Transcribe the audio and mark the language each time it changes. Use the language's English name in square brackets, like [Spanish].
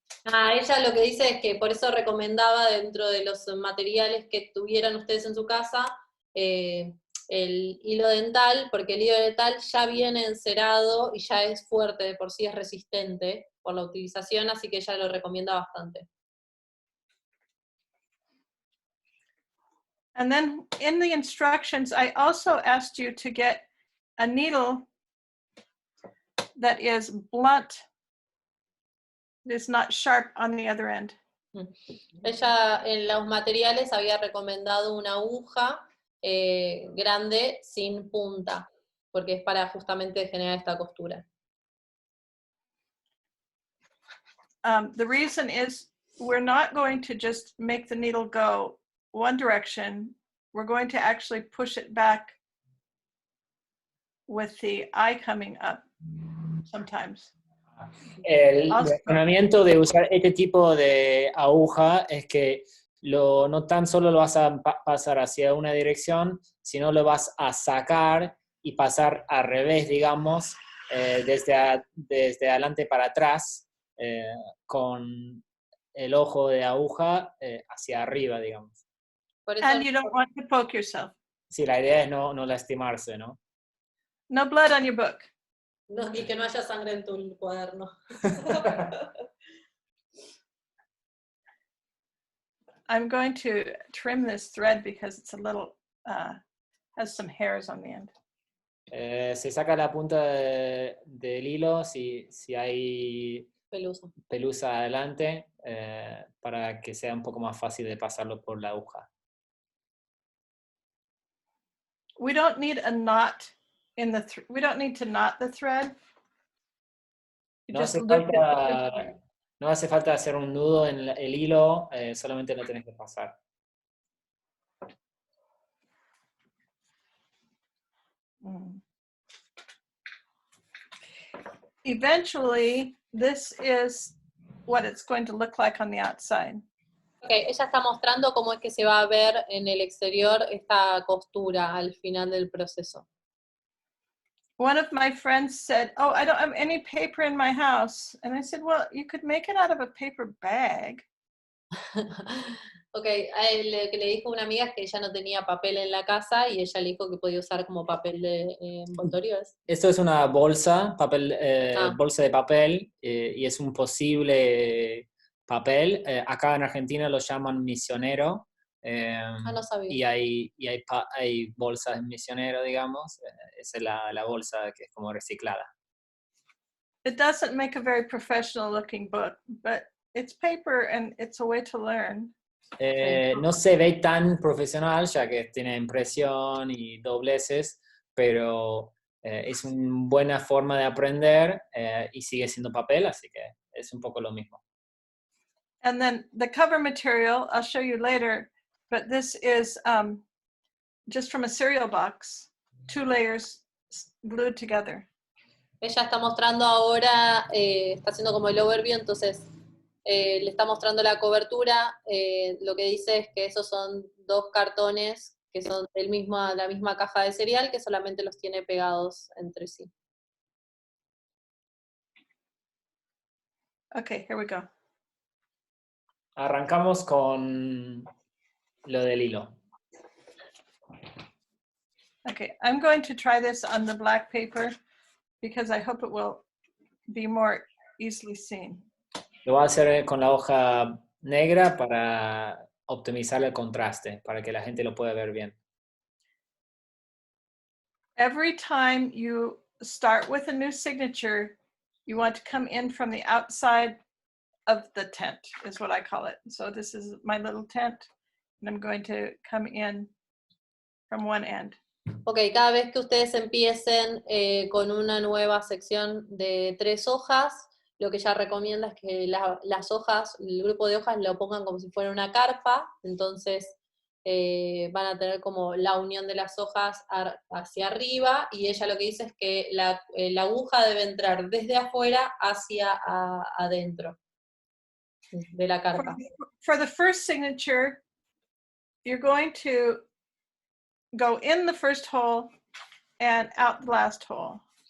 [Spanish] Ella lo que dice es que por eso recomendaba dentro de los materiales que tuvieran ustedes en su casa el hilo dental, porque el hilo dental ya viene encerado y ya es fuerte, de por sí es resistente por la utilización, así que ella lo recomienda bastante. [English] And then in the instructions, I also asked you to get a needle that is blunt, that is not sharp on the other end. [Spanish] Ella en los materiales había recomendado una aguja grande sin punta, porque es para justamente generar esta costura. [English] The reason is we're not going to just make the needle go one direction. We're going to actually push it back with the eye coming up sometimes. [Spanish] El razonamiento de usar este tipo de aguja es que no tan solo lo vas a pasar hacia una dirección, sino lo vas a sacar y pasar al revés, digamos, desde adelante para atrás, con el ojo de aguja hacia arriba, digamos. Por eso, [English] And you don't want to poke yourself. [Spanish] Sí, la idea es no lastimarse, ¿no? [English] No blood on your book. [Spanish] no, y que no haya sangre en tu cuaderno. [English] I'm going to trim this thread because it's a little, has some hairs on the end. [Spanish] Se saca la punta del hilo si hay pelusa adelante, para que sea un poco más fácil de pasarlo por la aguja. [English] We don't need a knot in the, we don't need to knot the thread. You [Spanish] No [English] just [Spanish] hace [English] loop it. [Spanish] falta, no hace falta hacer un nudo en el hilo, solamente lo tenés que pasar. [English] Eventually, this is what it's going to look like on the outside. [Spanish] Okay, ella está mostrando cómo es que se va a ver en el exterior esta costura al final del proceso. [English] One of my friends said, "Oh, I don't have any paper in my house." And I said, "Well, you could make it out of a paper bag." [Spanish] Ok, lo que le dijo una amiga es que ella no tenía papel en la casa y ella le dijo que podía usar como papel de envoltorio. Esto es una bolsa, bolsa de papel, y es un posible papel. Acá en Argentina lo llaman misionero. No sabía. Y hay bolsas misionero, digamos. Esa es la bolsa que es como reciclada. [English] It doesn't make a very professional looking book, but it's paper and it's a way to learn. [Spanish] No se ve tan profesional, ya que tiene impresión y dobleces, pero es una buena forma de aprender, y sigue siendo papel, así que es un poco lo mismo. [English] And then the cover material, I'll show you later, but this is just from a cereal box, 2 layers glued together. [Spanish] Ella está mostrando ahora, está haciendo como el overview, entonces le está mostrando la cobertura. Lo que dice es que esos son 2 cartones que son la misma caja de cereal, que solamente los tiene pegados entre sí. [English] Okay, here we go. [Spanish] Arrancamos con lo del hilo. [English] Okay, I'm going to try this on the black paper because I hope it will be more easily seen. [Spanish] Lo voy a hacer con la hoja negra para optimizar el contraste, para que la gente lo pueda ver bien. [English] Every time you start with a new signature, you want to come in from the outside of the tent, is what I call it. So this is my little tent, and I'm going to come in from one end. [Spanish] Ok, cada vez que ustedes empiecen con una nueva sección de 3 hojas, lo que ella recomienda es que las hojas, el grupo de hojas lo pongan como si fuera una carpa, entonces van a tener como la unión de las hojas hacia arriba, y ella lo que dice es que la aguja debe entrar desde afuera hacia adentro de la carpa. [English] For the first signature, you're going to go in the first hole and out the last hole.